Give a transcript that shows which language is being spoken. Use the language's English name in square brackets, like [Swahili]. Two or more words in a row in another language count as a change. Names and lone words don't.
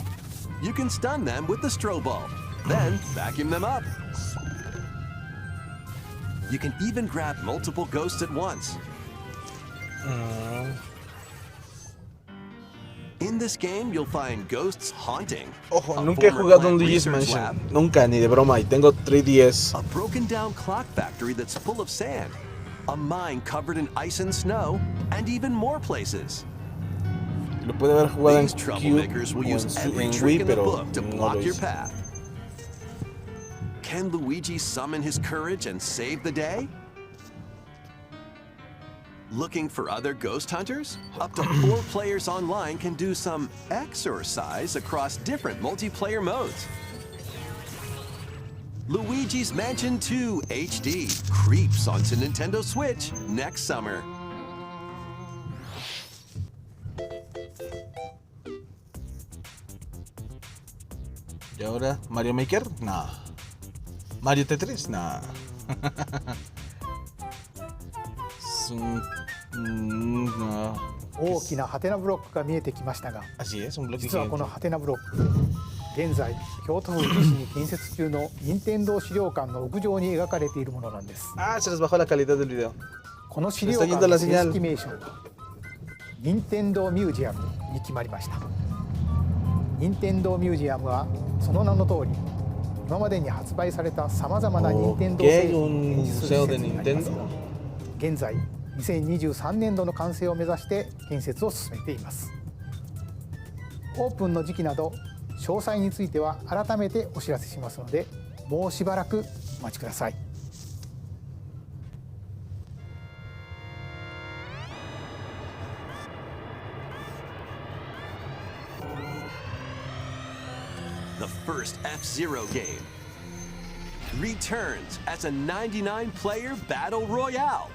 [English] You can stun them with the strobe bulb, then vacuum them up. You can even grab multiple ghosts at once. In this game, you'll find ghosts haunting. [Spanish] Ojo, [English] a [Spanish] nunca he [English] former [Spanish] jugado un [English] plant [Spanish] Luigi's [English] research [Spanish] Mansion. [English] lab, [Spanish] Nunca, ni de broma. Y tengo 3DS. [English] a broken down clock factory that's full of sand, a mine covered in ice and snow, and even more places. [Spanish] Lo puede haber jugado en [English] These [Spanish] Cube [English] troublemakers will [Spanish] o [English] use every [Spanish] en [English] trick [Spanish] Wii, [English] in the [Spanish] pero [English] book to [Spanish] no lo [English] block your [Spanish] hice. [English] path. Can Luigi summon his courage and save the day? Looking for other ghost hunters? Up to 4 players online can do some exercise across different multiplayer modes. Luigi's Mansion 2 HD creeps onto Nintendo Switch next summer. [Spanish] ¿Y ahora Mario Maker? No. Mario Tetris? No. Es un... no. [Japanese] 大きなハテナブロックが見えてきましたが、 [Spanish] Así es, un bloque [Japanese] 実はこの [Spanish] gigante. [Japanese] ハテナブロック、現在京都府宇治市に建設中の任天堂資料館の屋上に描かれているものなんです。 [Spanish] Ah, se les bajó la calidad del video. [Japanese] この資料館の正式名称は任天堂ミュージアムに決まりました。任天堂ミュージアムはその名の通り、今までに発売されたさまざまな任天堂製品を展示する施設になりますが、現在2023年度の完成を目指して建設を進めています。オープンの時期など詳細については改めてお知らせしますので、もうしばらくお待ちください。 [English] The first F-Zero game returns as a 99-player battle royale.